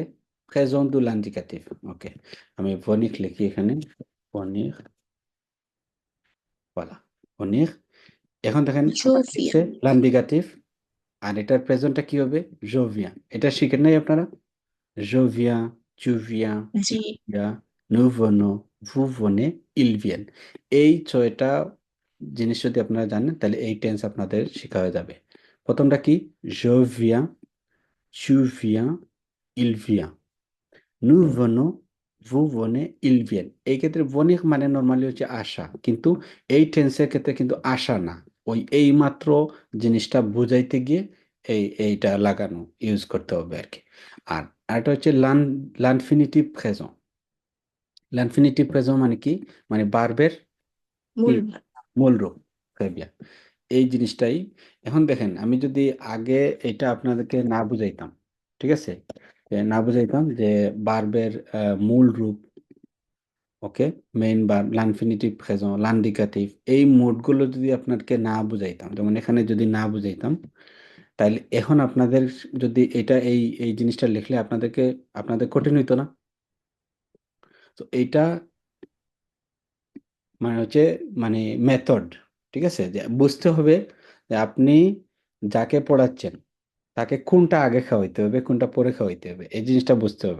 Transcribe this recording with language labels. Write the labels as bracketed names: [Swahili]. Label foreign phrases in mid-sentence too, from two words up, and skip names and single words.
[French] présent du l'indicatif। [Bangla] ওকে, আমি ভনিক লিখি এখানে, ভনিক, বলা ভনিক। এখন দেখেন আমার কি [French] jovial, [Bangla] হচ্ছে l'indicatif, আর এটার প্রেজেন্টটা কি হবে? জোভিয়া। এটা শিখেন নাই আপনারা? জোভিয়া, [French] tu viens, il dit, vient, nous venons, vous venez, ils viennent। [Bangla] এই ছয়টা জিনিস যদি আপনারা জানেন তাহলে এই টেন্স আপনাদের শেখা হয়ে যাবে। প্রথমটা কি? [French] je viens, tu viens, il vient, nous venons, vous venez, ils viennent। [Bangla] এই ক্ষেত্রে বণিক মানে নর্মালি হচ্ছে আশা, কিন্তু এই টেন্সের ক্ষেত্রে কিন্তু আশা না, ওই এই মাত্র জিনিসটা বুঝাইতে গিয়ে এইটা লাগানো ইউজ করতে হবে আর কি। [French] আর আরেকটা হচ্ছে l'infinitif présent। l'infinitif présent [Bangla] মানে কি? মানে বারবের কি [French] moule, [Bangla] মূল রূপ। [French] Très bien। [Bangla] এই জিনিসটাই এখন দেখেন, আমি যদি আগে এটা আপনাদেরকে না বুঝাইতাম, ঠিক আছে, না বুঝাইতাম যে বারবের মূল রূপ, ওকে, মেইন ভার্ব, [French] l'infinitif présent, l'indicatif, [Bangla] এই মোডগুলো যদি আপনাকে না বুঝাইতাম, যেমন এখানে যদি না বুঝাইতাম, তাহলে এখন আপনাদের যদি এটা এই এই জিনিসটা লিখলে আপনাদের কঠিন হইতো না? তো এইটা মানে হচ্ছে মানে মেথড, ঠিক আছে, যে বুঝতে হবে যে আপনি যাকে পড়াচ্ছেন তাকে কোনটা আগে খাওয়াইতে হবে কোনটা পরে খাওয়াইতে হবে, এই জিনিসটা বুঝতে হবে।